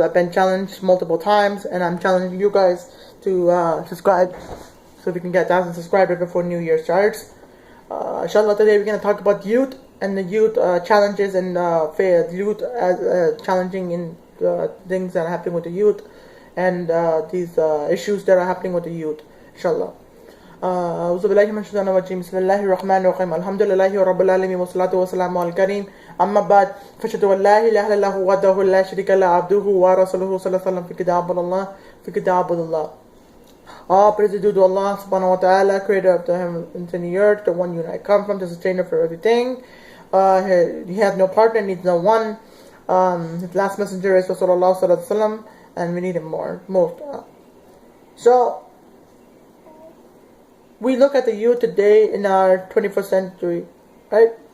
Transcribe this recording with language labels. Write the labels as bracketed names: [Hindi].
[English] I've been challenged multiple times, and I'm challenging you guys to subscribe so we can get 1,000 subscribers before New Year starts. Inshallah, today we're going to talk about youth and the youth challenges and youth as challenging in things that are happening with the youth and these issues that are happening with the youth. Inshallah. [Arabic] أعوذ بالله من الشيطان الرجيم بسم الله الرحمن الرحيم الحمد لله رب العالمين والصلاة والسلام على الكريم أما بعد فأشهد أن لا إله إلا الله وحده لا شريك له عبده ورسوله صلى الله عليه وسلم في كتاب الله. [English] All praise is due to Allah subhanahu wa ta'ala, creator of the heavens and the earth, the one you and I come from, the sustainer for everything. He has no partner, needs no one. His last messenger is Rasulullah sallallahu alaihi wasallam, and we need him most. So, we look at the youth today in our 21st century, right?